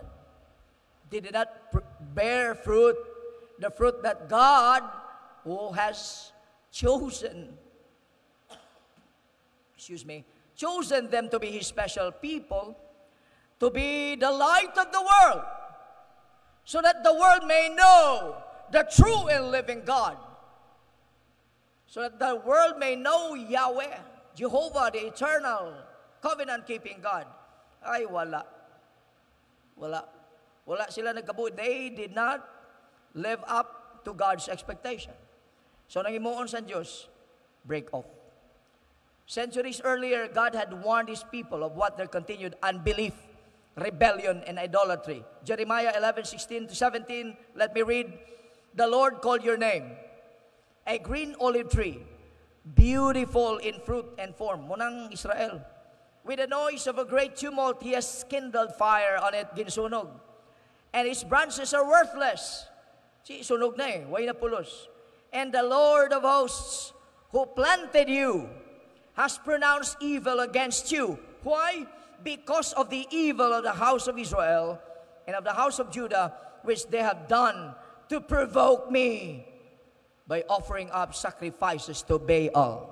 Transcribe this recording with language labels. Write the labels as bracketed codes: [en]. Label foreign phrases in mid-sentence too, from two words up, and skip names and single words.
[en] They did not bear fruit, the fruit that God, who has chosen them to be his special people, to be the light of the world, so that the world may know the true and living God, so that the world may know Yahweh, Jehovah, the eternal, covenant-keeping God. [hil] Ay, wala. Wala sila nagkabuhi. [en] They did not live up to God's expectation. So, [hil] nangimuon sa Diyos, [en] break off. Centuries earlier, God had warned his people of what their continued unbelief, rebellion, and idolatry. Jeremiah 11:16-17, let me read. The Lord called your name, a green olive tree, beautiful in fruit and form. [hil] Munang Israel. [en] With the noise of a great tumult, he has kindled fire on it, ginsunog. And its branches are worthless. [hil] Si sunog na way na pulos. [en] And the Lord of hosts, who planted you, has pronounced evil against you. Why? Because of the evil of the house of Israel and of the house of Judah, which they have done to provoke me by offering up sacrifices to Baal.